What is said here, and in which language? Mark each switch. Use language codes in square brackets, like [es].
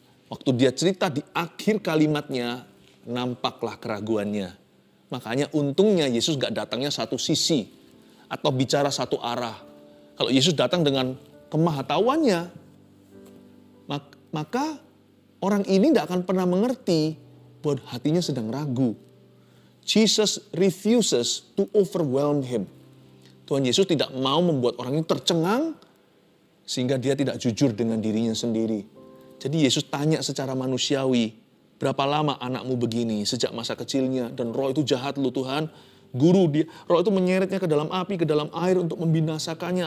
[id] Waktu dia cerita di akhir kalimatnya, nampaklah keraguannya. Makanya untungnya Yesus gak datangnya satu sisi, atau bicara satu arah. Kalau Yesus datang dengan kemahatauannya, maka orang ini tidak akan pernah mengerti bahwa hatinya sedang ragu. [en] Jesus refuses to overwhelm him. [id] Tuhan Yesus tidak mau membuat orang ini tercengang sehingga dia tidak jujur dengan dirinya sendiri. Jadi Yesus tanya secara manusiawi, berapa lama anakmu begini sejak masa kecilnya dan roh itu jahat lu Tuhan. Guru dia, roh itu menyeretnya ke dalam api, ke dalam air untuk membinasakannya.